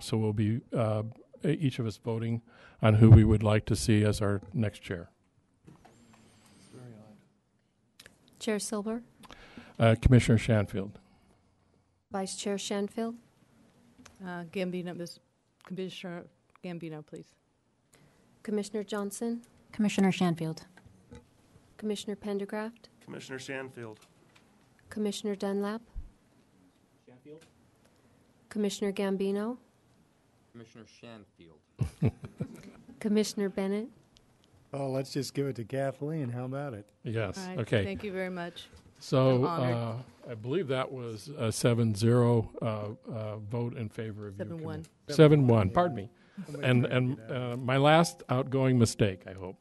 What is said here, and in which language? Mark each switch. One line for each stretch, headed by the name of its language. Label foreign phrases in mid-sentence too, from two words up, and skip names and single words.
English: So we'll be each of us voting on who we would like to see as our next chair. Chair Silver, Commissioner Shanfield. Vice Chair Shanfield, Commissioner Gambino, please. Commissioner Johnson, Commissioner Shanfield. Commissioner Pendergraft, Commissioner Shanfield. Commissioner Dunlap, Commissioner Gambino, Commissioner Shanfield. Commissioner Bennett, Oh, let's just give it to Kathleen. How about it? Yes. All right. Okay. Thank you very much. So I'm honored. I believe that was a 7-0 vote in favor of you. 7-1. 7-1. Pardon me. And my last outgoing mistake, I hope.